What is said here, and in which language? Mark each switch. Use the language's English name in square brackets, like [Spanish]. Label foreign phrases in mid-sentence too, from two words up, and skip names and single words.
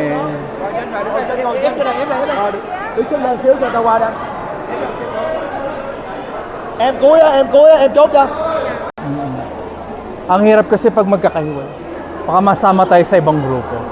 [Vietnamese] Đứng xuống lên xíu cho tao qua đây. Em cuối á, em chốt cho. [Filipino] Ang hirap kasi pag magkakahiwalay. Baka masama tayo sa ibang grupo.